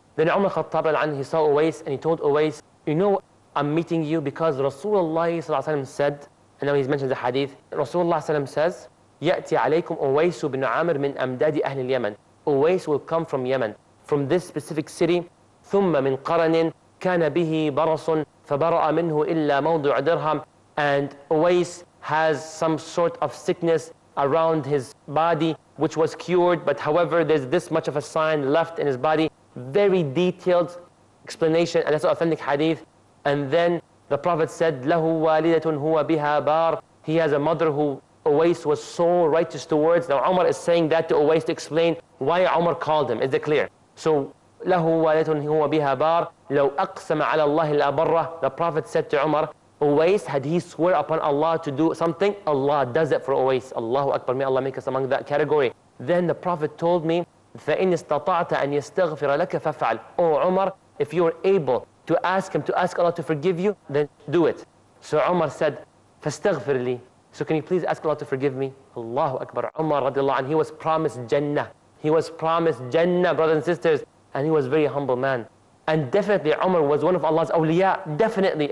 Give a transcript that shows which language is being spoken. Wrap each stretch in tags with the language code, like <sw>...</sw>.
<en>Then Umar Khattab anhu, he saw Uwais and he told Uwais, you know, I'm meeting you because Rasulullah said, and now he's mentioned the hadith, Rasulullah says,</en> <ar>يأتي عليكم أويس بن عامر من أمداد أهل اليمن.</ar> <en>Uwais will come from Yemen, from this specific city.</en> <ar>ثم من قرن كان به برص فبرأ منه إلا موضع درهم.</ar> <en>And Uwais has some sort of sickness around his body which was cured, but however there's this much of a sign left in his body. Very detailed explanation, and that's an authentic hadith. And then the Prophet said,</en> <ar>له والدة هو بها بار.</ar> <en>He has a mother who Uwais was so righteous towards. Now Umar is saying that to Uwais to explain why Umar called him. Is it clear? So</en> <ar>له والدة هو بها بار لو أقسم على الله الأبرة.</ar> <en>The Prophet said to Umar, Uwais, had he swear upon Allah to do something, Allah does it for Uwais. Allahu Akbar, may Allah make us among that category. Then the Prophet told me,</en> <ar>فَإِنِ اسْتَطَعْتَ أَنْ يَسْتَغْفِرَ لَكَ فَفْعَلْ.</ar> <en>Oh Umar, if you are able to ask him, to ask Allah to forgive you, then do it. So Umar said,</en> <ar>فَاسْتَغْفِرْ لِي.</ar> <en>So can you please ask Allah to forgive me? Allahu Akbar. Umar radiallahu anh, he was promised Jannah. He was promised Jannah, brothers and sisters. And he was a very humble man. And definitely Umar was one of Allah's awliya. Definitely.</en>